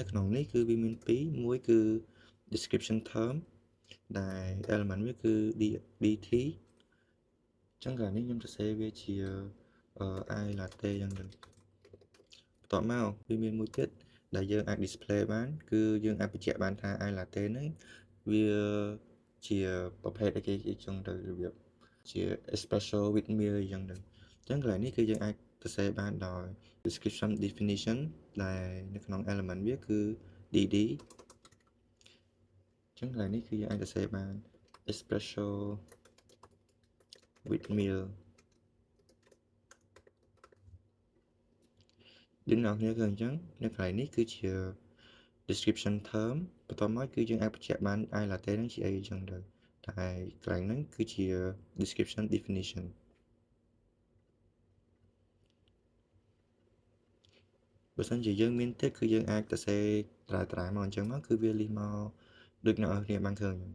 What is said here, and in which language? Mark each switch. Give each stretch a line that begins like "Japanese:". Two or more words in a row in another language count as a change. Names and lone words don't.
Khmer: ក្នុងនេះគឺវាមាន2មួយគឺ
English: description term
Khmer: ដែល element វាគឺ dt អញ្ចឹងកាលនេះខ្ញុំសរសេរ វាជា
English: I latte
Khmer: អញ្ចឹងទៅបន្ទាប់មកវាមានមួយទៀតដែលយើងអាច display បានគឺយើងអាចបញ្ជាក់បានថា
English: I latte
Khmer: ហ្នឹងវាជាប្រភេទអីគេអញ្ចឹងទៅរបៀបជា
English: espresso with milk
Khmer: អញ្ចឹងទៅអញ្ចឹងកន្លែងនេះគឺយើងអាចសរសេរបានដោយ
English: description definition
Khmer: ដែលនៅក្នុង element វាគឺ dd អញ្ចឹងកន្លែងនេះគឺយើងអាចសរសេរបាន
English: espresso with milk
Khmer: យើងអ្នកគ្នាឃើញអញ្ចឹងនៅកន្លែងនេះគឺជា
English: description term
Khmer: បន្ទាប់មកគឺយើងអាចបញ្ជាក់បាន
English: I latte
Khmer: ហ្នឹងជាអីអញ្ចឹងទៅតែកន្លែងហ្នឹងគឺជា
English: description definition
Khmer: បើសិនជាយើងមានទៀតគឺយើងអាចសរសេរត្រាមកអញ្ចឹងមកគឺវា list មកដូចអ្នកនរគ្នាបានឃើញ